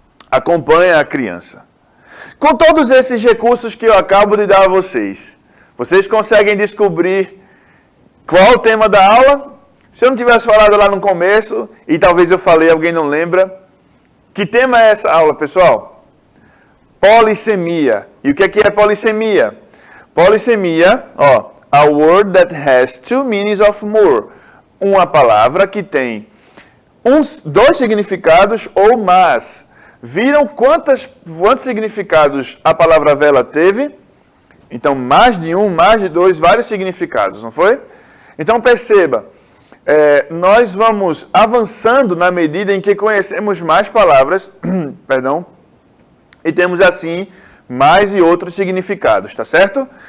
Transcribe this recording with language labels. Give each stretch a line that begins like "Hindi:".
Portuguese: Acompanha a criança. Com todos esses recursos que eu acabo de dar a vocês, vocês conseguem descobrir qual o tema da aula? Se eu não tivesse falado lá no começo, e talvez eu falei, alguém não lembra, que tema é essa aula, pessoal? Polissemia. E o que é polissemia?
English: Polissemia, a word that has two meanings or more.
Portuguese: Uma palavra que tem dois significados ou mais. Viram quantos significados a palavra vela teve? Então, mais de um, mais de dois, vários significados, não foi? Então, perceba, nós vamos avançando na medida em que conhecemos mais palavras, perdão, e temos assim mais e outros significados, tá certo?